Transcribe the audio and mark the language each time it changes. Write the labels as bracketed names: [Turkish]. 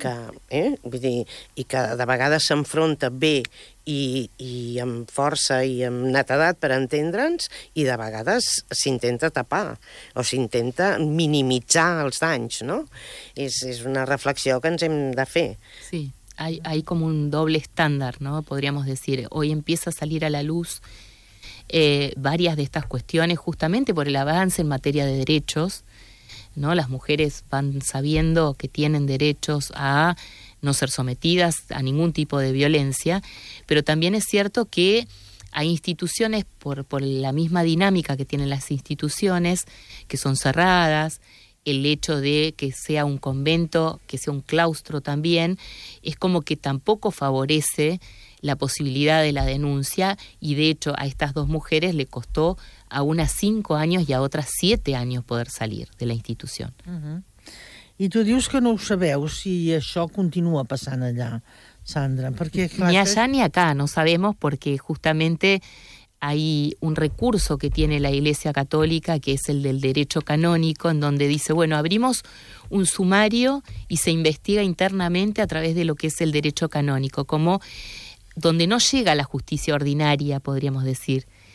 [Catalan] Que, vull dir, i que de vegades s'enfronta bé i amb força i amb netedat per entendre'ns, i de vegades s'intenta tapar o s'intenta minimitzar els danys, no? És una reflexió que ens hem de fer. Sí. [Spanish] Hay como un doble estándar, ¿no? Podríamos decir, hoy empieza a salir a la luz varias de estas cuestiones justamente por el avance en materia de derechos, ¿no? Las mujeres van sabiendo que tienen derechos a no ser sometidas a ningún tipo de violencia, pero también es cierto que hay instituciones, por la misma dinámica que tienen las instituciones, que son cerradas. El hecho de que sea un convento, que sea un claustro también, es como que tampoco favorece la posibilidad de la denuncia, y de hecho a estas dos mujeres le costó a unas 5 años y a otras 7 años poder salir de la institución. [Catalan] Uh-huh. I tu dius que no ho sabeu si això continua passant allà, Sandra. Perquè, clar, [Spanish] ni allà ni acá, no sabemos, porque justamente hay un recurso que tiene la Iglesia Católica, que es el del derecho canónico, en donde dice, bueno, abrimos un sumario y se investiga internamente a través de lo que es el derecho canónico, como donde no llega la justicia ordinaria, podríamos decir.